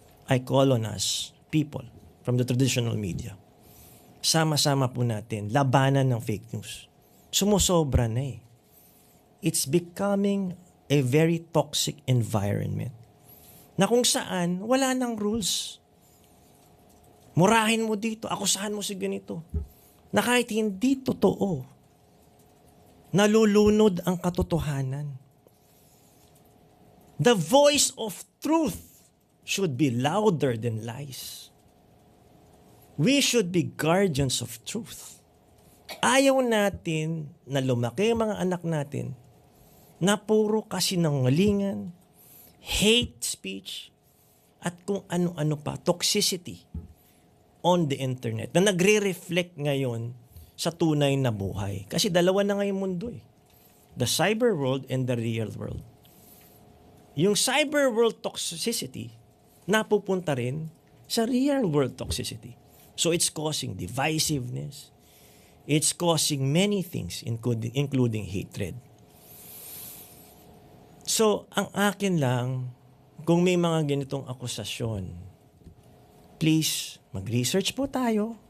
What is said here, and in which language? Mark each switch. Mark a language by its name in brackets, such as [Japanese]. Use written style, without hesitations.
[English] I call on us, people from the traditional media. [Filipino] Sama-sama po natin labanan ng fake news. Sumusobra na eh. [English] It's becoming a very toxic environment [Filipino] na kung saan wala nang rules. Murahin mo dito, akusahan mo si ganito. Na kahit hindi totoo, nalulunod ang katotohanan. [English] The voice of truth should be louder than lies. We should be guardians of truth. [Filipino] Ayaw natin na lumaki ang mga anak natin na puro kasinungalingan, hate speech, at kung ano-ano pa, [English] toxicity on the internet [Filipino] na nagre-reflect ngayon sa tunay na buhay. Kasi dalawa na ngayong mundo eh. [English] The cyber world and the real world. [Filipino] Yung cyber world toxicity [English] napupunta rin sa real world toxicity. So it's causing divisiveness. It's causing many things including hatred. [Filipino] So ang akin lang, kung may mga ganitong akusasyon, please mag-research po tayo.